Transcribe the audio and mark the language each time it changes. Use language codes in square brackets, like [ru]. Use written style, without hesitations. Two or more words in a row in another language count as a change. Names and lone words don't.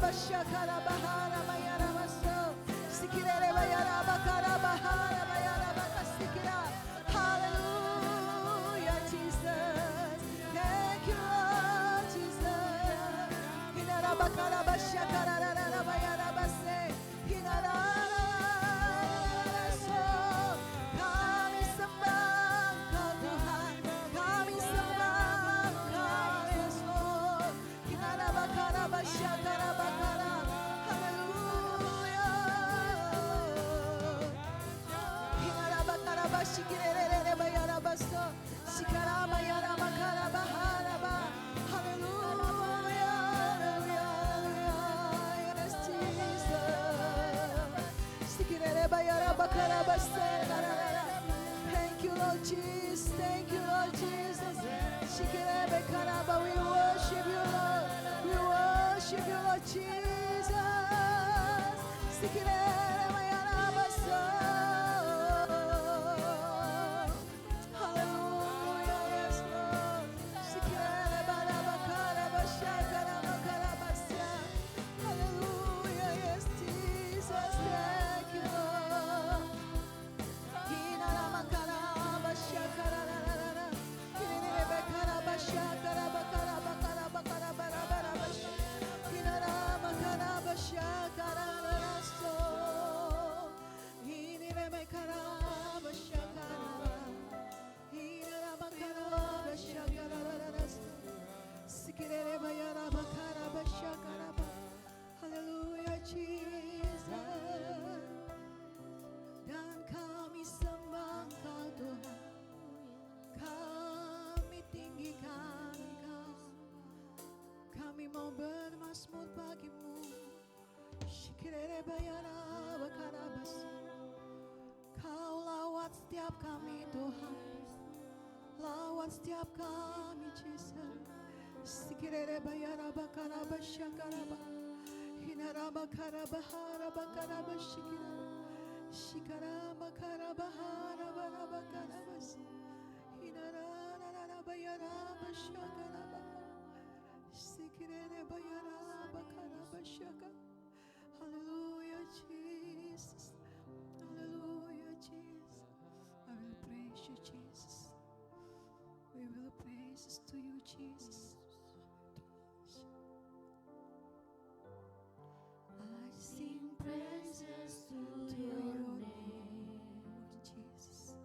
[en] shakara bahara bayara baso. Sikirere bayara bakara bahara bayara bakasikira. Hallelujah, Jesus. Thank you, Lord Jesus. Hinara bakara bashakara rara bayara base. Hinara so. [id] Kami sembah Kau Tuhan. Kami sembah Kau Yesus. Hinara bakara bashakara bakara. Hallelujah. Hinara bakara bashikirere bayara baso. Sikara bayara bakara bahara ba. [en] Hallelujah. Hallelujah. Yes, Jesus. Sikirere bayara bakara baso. Thank you, Lord Jesus. Thank you, Lord Jesus. Sikirere karaba. We worship you, Lord. We worship you, Lord Jesus. Sikirere bayara baso. Hallelujah, yes, Lord. Sikirere baraba karaba shakara bakara basa. Hallelujah, yes, Jesus. Thank you, Lord. Hinara makara bashakara rarara. Hinere bekara bashakara bakara bakara bakara bara bara bash. Hinara makara bashakara raraso. Hinere bekara bashakara. Hinara makara bashakara raraso. Sikirere bayara bakara bashakara ba. Hallelujah, Jesus. [id] Dan kami sembah Kau Tuhan. Kami tinggikan Kau. Kami mau bermazmur bagimu. Shikirere bayara bakara basa. Kau lawat setiap kami Tuhan. Lawat setiap kami Jesus. Sikirere bayara bakara bashakara ba. Hinara bakara bahara bakara bashikira. Shikara bakara bahara bara bakara bas. Hinara rara bayara bashakara ba. Sikirere bayara bakara bashaka. [en] Hallelujah, Jesus. Hallelujah, Jesus. I will praise you, Jesus. We will praise to you, Jesus. I sing praises to your name, Jesus.